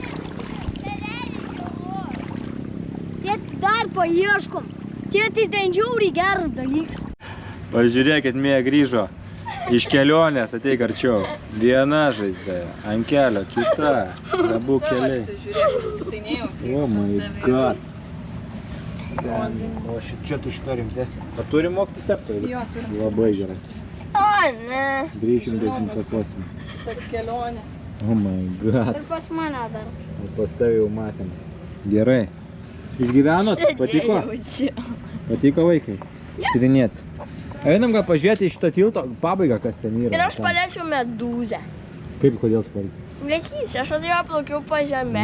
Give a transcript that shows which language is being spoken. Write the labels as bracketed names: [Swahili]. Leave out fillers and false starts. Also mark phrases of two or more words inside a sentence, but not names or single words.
[Lithuanian] Tėti dar paieškom. Tėti ten žiauriai geras dalykas. Pažiūrėkit, Mėja grįžo iš kelionės, ateik arčiau. Viena žaizda, ant kelio, kita, abu keliai. Žiūrėk, tu tai nejauti. [English] Oh my god. [Lithuanian] O čia tu šitą rimtesnį. Ar turim mokti septorių? Jo, turim. Labai gerai. O, ne. Grįšim dezinfekuosim. Tas kelionės. [English] Oh my god. [Lithuanian] Ir pas mane dar. Ir pas tavį jau matėm. Gerai. Išgyvenot? Patiko? Patiko vaikai? Tyrinėti. Einam gal pažiūrėti į šitą tilto pabaigą, kas ten yra. Ir aš paliečiau medūzę. Kaip, kodėl tu palikai? Netyčia, aš atėjau plaukiau po žemę.